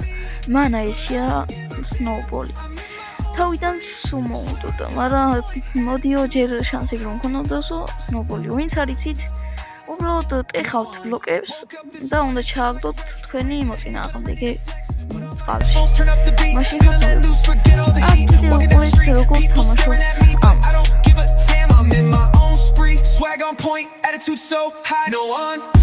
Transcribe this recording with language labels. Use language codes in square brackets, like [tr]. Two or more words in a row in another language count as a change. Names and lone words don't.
[ka] მან აირჩია Snowball-ი. თავიდან Sumo უნდა, მაგრამ მოდიო ჯერ შანსები რომ მქონოდასო Snowball-ი. ვინც არიცით, უბრალოდ ტეხავთ ბლოკებს და უნდა ჩააგდოთ თქვენი მოწინააღმდეგე წყალში. მაშინ კიდე უყურეთ როგორ თამაშობთ ამას. [en] Swag on point, attitude so high, no one.